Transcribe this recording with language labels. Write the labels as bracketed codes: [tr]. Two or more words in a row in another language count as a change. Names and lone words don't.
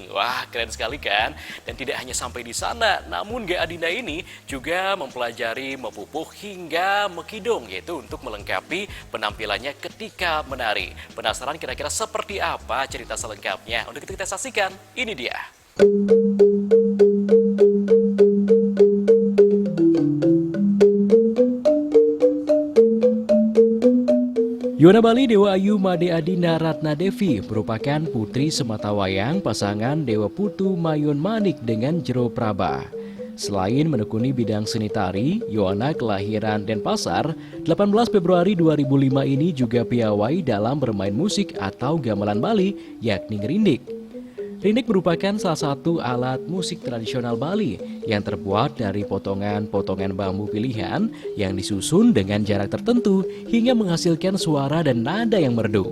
[id] Wah, keren sekali kan? Dan tidak hanya sampai di sana, namun G. Adinda ini juga mempelajari mepupuh hingga mekidung, yaitu untuk melengkapi penampilannya ketika menari. Penasaran kira-kira seperti apa cerita selengkapnya? Untuk itu kita saksikan, ini dia. Yuwana Bali Dewa Ayu Made Adinda Ratna Devi merupakan putri sematawayang pasangan Dewa Putu Mayun Manik dengan Jero Praba. Selain menekuni bidang seni tari, Yuwana kelahiran Denpasar 18 Februari 2005 ini juga piawai dalam bermain musik atau gamelan Bali, yakni ngerindik. Rindik merupakan salah satu alat musik tradisional Bali yang terbuat dari potongan-potongan bambu pilihan yang disusun dengan jarak tertentu hingga menghasilkan suara dan nada yang merdu.